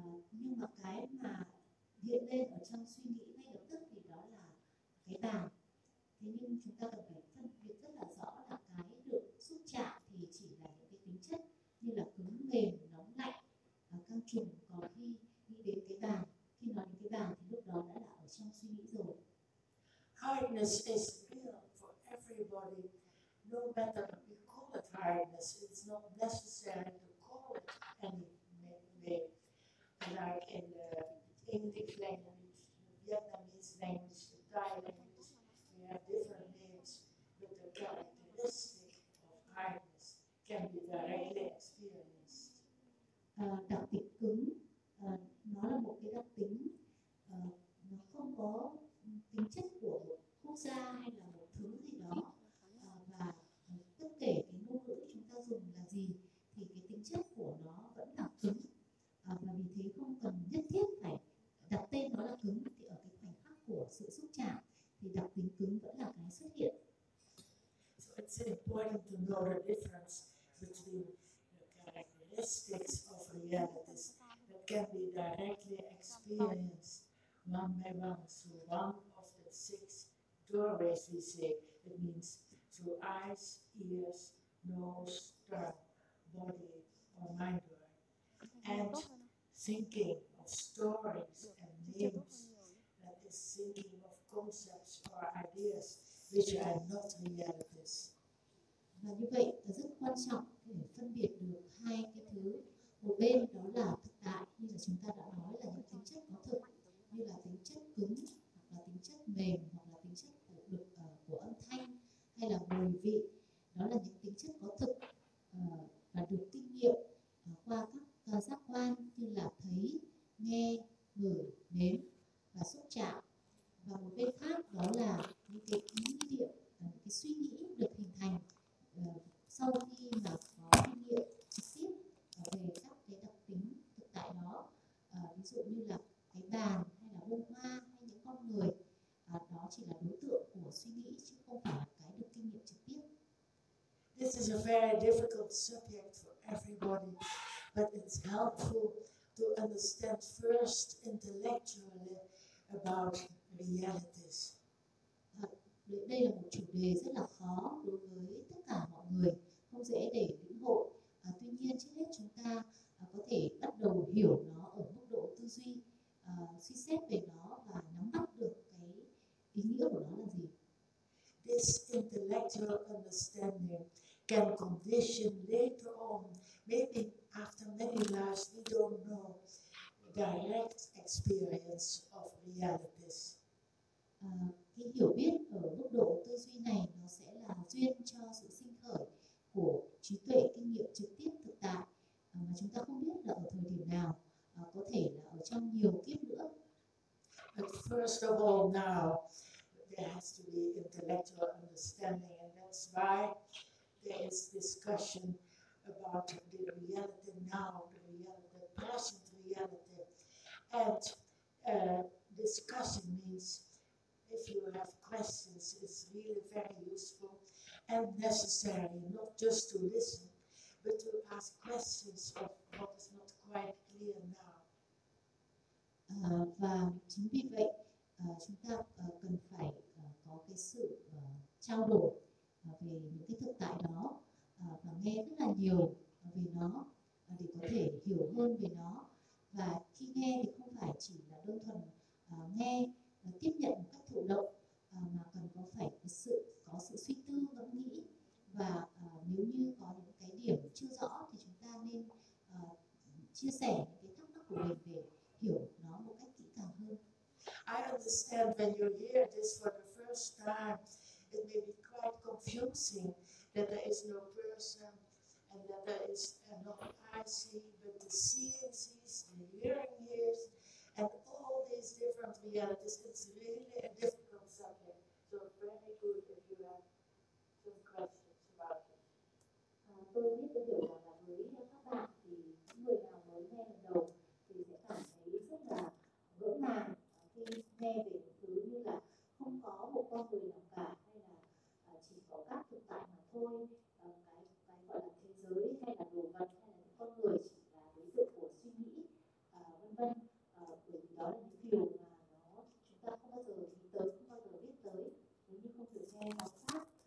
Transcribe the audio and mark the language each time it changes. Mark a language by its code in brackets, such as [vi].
[vi] Nhưng mà cái mà hiện lên ở trong suy nghĩ ngay lập tức thì đó là cái bàn. Thế nhưng chúng ta cần phải phân biệt rất là rõ là cái được xúc chạm thì chỉ là những cái tính chất như là cứng, mềm, nóng, lạnh, căng trùng. Còn khi nghĩ đến cái bàn, khi nói đến cái bàn thì lúc đó đã là ở trong suy nghĩ rồi. [en] Hardness is real for everybody. No matter what we call it hardness, it's not necessary to call it any name. Like in the Indic language, the Vietnamese language, the Thai language, we have different names, but the characteristic of hardness can be directly experienced. [vi] Đặc tính cứng, nó là một cái đặc tính, nó không có tính chất của một quốc gia hay là một thứ gì đó, và bất kể cái ngôn ngữ chúng ta dùng là gì thì cái tính chất của nó vẫn là cứng, và vì thế không cần nhất thiết phải đặt tên nó là cứng. Thì ở cái khoảnh khắc của sự xúc chạm thì đặc tính cứng vẫn là cái xuất hiện. [en] So it's important to know the difference between the characteristics of realities that can be directly experienced one by one through one of the six doorways we say. It means through eyes, ears, nose, tongue, body or mind door, and thinking of stories and names, that is thinking of concepts or ideas which are not realities. [vi] Và như vậy là rất quan trọng để phân biệt được hai cái thứ. Một bên đó là thực tại, như là chúng ta đã nói là những tính chất có thực, như là tính chất cứng hoặc là tính chất mềm hoặc là tính chất của lực của âm thanh hay là mùi vị. Đó là những tính chất có thực và được kinh nghiệm qua các giác quan như là thấy, nghe, ngửi, nếm và xúc chạm. Và một bên khác đó là những cái ý niệm, những cái suy nghĩ được hình thành sau khi mà có kinh nghiệm trực tiếp về các cái đặc tính thực tại đó, ví dụ như là cái bàn hay là bông hoa hay những con người, đó chỉ là đối tượng của suy nghĩ chứ không phải cái được kinh nghiệm trực tiếp. [en] This is a very difficult subject for everybody, but it's helpful to understand first intellectually about realities. [vi] Đây là một chủ đề rất là khó đối với tất cả mọi người, không dễ để lĩnh hội. Tuy nhiên, trước hết chúng ta có thể bắt đầu hiểu nó ở mức độ tư duy, suy xét về nó và nắm bắt được cái ý nghĩa của nó là gì. [en] This intellectual understanding can condition later on, maybe after many lives, we don't know direct experience of realities. [vi] Cái hiểu biết ở mức độ tư duy này nó sẽ là duyên cho sự sinh khởi của trí tuệ kinh nghiệm trực tiếp thực tại, mà chúng ta không biết là ở thời điểm nào, có thể là ở trong nhiều kiếp nữa. [en] But first of all, now there has to be intellectual understanding, and that's why there is discussion about the reality now, the reality, the present reality. And discussion means, if you have questions, it's really very useful and necessary, not just to listen, but to ask questions of what is not quite clear now. [vi] Và chính vì vậy, chúng ta cần phải có cái sự trao đổi về những cái thực tại đó, và nghe rất là nhiều về nó để có thể hiểu hơn về nó. Và khi nghe thì không phải chỉ là đơn thuần nghe và tiếp nhận một cách thụ động, mà cần có phải có sự suy tư ngẫm nghĩ. Và nếu như có những cái điểm chưa rõ thì chúng ta nên chia sẻ những cái thắc mắc của mình để hiểu nó một cách kỹ càng hơn. [en] I understand when you hear this for the first time, it may be quite confusing that there is no person and that there is not I see, but the seeing sees, the hearing hears, and all these different realities. It's really a difficult subject. So very good if you have some questions about it. [vi] Tôi biết cái điều là với các bạn thì người nào mới nghe lần đầu thì sẽ cảm thấy rất là vỡ màng khi nghe về thực tại hay là chỉ có các thực tại mà thôi, cái gọi là thế giới hay là đồ vật hay là con người chỉ là đối tượng của suy nghĩ vân vân, bởi vì đó là những điều mà nó chúng ta không bao giờ nhìn tới, không bao giờ biết tới nếu như không được nghe quan sát.